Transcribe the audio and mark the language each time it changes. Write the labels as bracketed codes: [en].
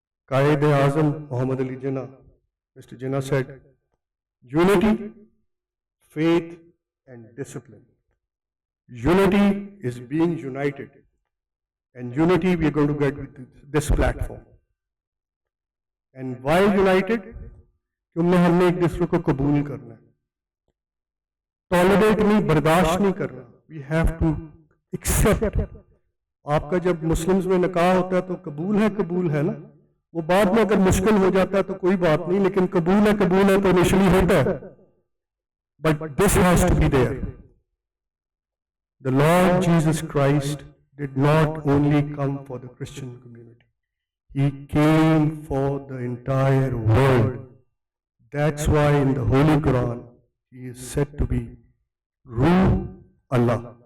[en] Qaid-e-Azam Muhammad Ali Jinnah, Mr. Jinnah said, unity, faith, and discipline. Unity is being united, and unity we are going to get with this platform. And why united? [hi] क्योंकि हमने एक दूसरे को कबूल करना है, tolerate नहीं, बर्दाश्त नहीं करना. [en] We have to accept. [hi] आपका जब मुस्लिम्स में निकाह होता है तो कबूल है ना, वो बाद में अगर मुश्किल हो जाता है तो कोई बात नहीं, लेकिन कबूल है तो इनिशियली होता है. [en] But this has to be there. The Lord Jesus Christ did not only come for the Christian community. He came for the entire world. That's why in the Holy Quran, he is said to be Ruh Allah.